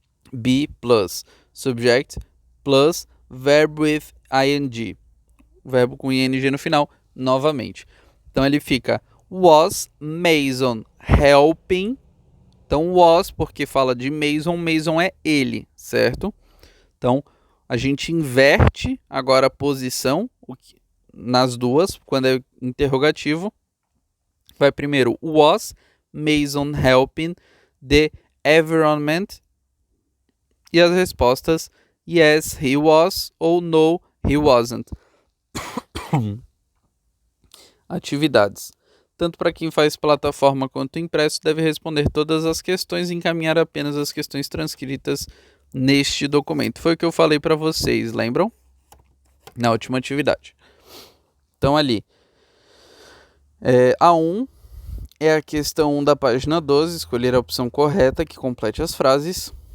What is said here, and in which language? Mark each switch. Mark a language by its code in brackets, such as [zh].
[en] Be plus subject plus verb with ing, [pt] verbo com ing no final, novamente. Então ele fica [en] was Mason helping. [pt] Então was, porque fala de Mason, Mason é ele, certo? Então a gente inverte agora a posição nas duas, quando é interrogativo. Vai primeiro [en] was Mason helping the environment? [pt] E as respostas [en] yes, he was ou no, he wasn't. [pt] Atividades. Tanto para quem faz plataforma quanto impresso, deve responder todas as questões e encaminhar apenas as questões transcritas neste documento. Foi o que eu falei para vocês, lembram? Na última atividade. Então ali, A1 é a questão 1 da página 12, escolher a opção correta que complete as frases.